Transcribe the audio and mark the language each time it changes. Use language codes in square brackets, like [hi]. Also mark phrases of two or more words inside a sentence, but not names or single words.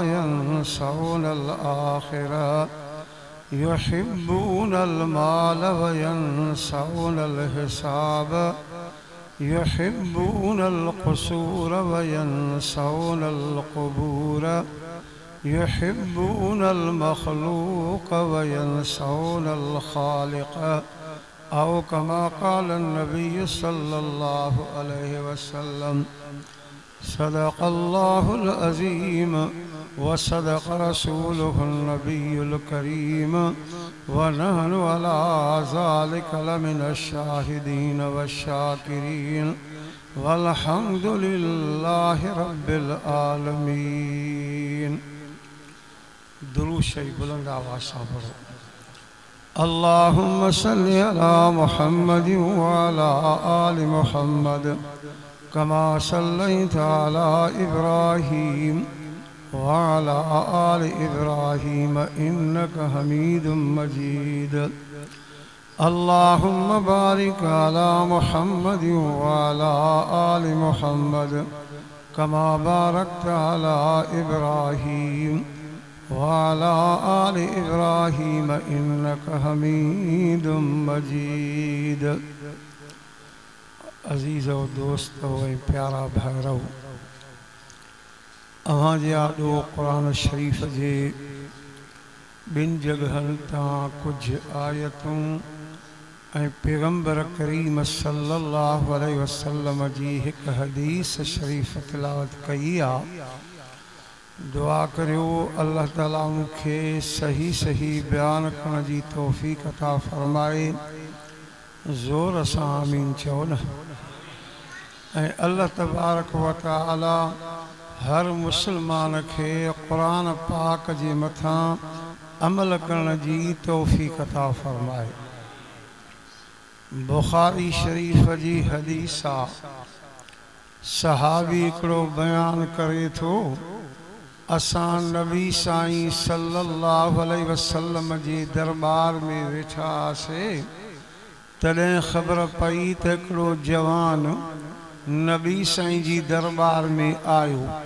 [ar] ينسون الآخرة يحبون المال وينسون الحساب يحبون القصور وينسون القبور يحبون المخلوق وينسون الخالق أو كما قال نبي صلى الله عليه وسلم. صدق الله العظيم وصدق رسوله النبي الكريم ونحن على ذلك لمن الشاهدين والشاكرين والحمد لله رب العالمين. [ur] درود شریف بلند آواز سے پڑھو. [ar] اللهم صل على محمد وعلى آل محمد كما صليت على إبراهيم وعلى آل إبراهيم إنك حميد مجيد. اللهم بارك على محمد وعلى آل محمد كما باركت على إبراهيم وعلى آل إبراهيم إنك حميد مجيد. [sd] अज़ीज़ व दोस्त व प्यारा भाइरो, अवांजे आॾो क़ुरान शरीफ़ जे ॿिनि जगहनि तां कुझु आयतूं ऐं पैगम्बर करीम [ar] صلى الله عليه وسلم [sd] जी हिकु हदीस शरीफ़ तिलावत कई आहे। दुआ करियो अल्लाह ताला मूंखे सही सही बयान करण जी तौफ़ीक़ अता फ़रमाए। ज़ोर सां आमीन चओ न। ऐं अल्लाह [ar] تبارك وتعالى [sd] हर मुसलमान खे क़ुरान पाक जे मथां अमल करण जी तौफ़ीक़ अता फ़रमाए। बुख़ारी शरीफ़ जी हदीस आहे। सहाबी हिकिड़ो बयान करे थो, असां नबी साईं [ar] صلى الله عليه وسلم [sd] जे दरबार में वेठा हुआसीं, तॾहिं ख़बर पई त हिकिड़ो जवान नबी साईं जी दरबार में आयो।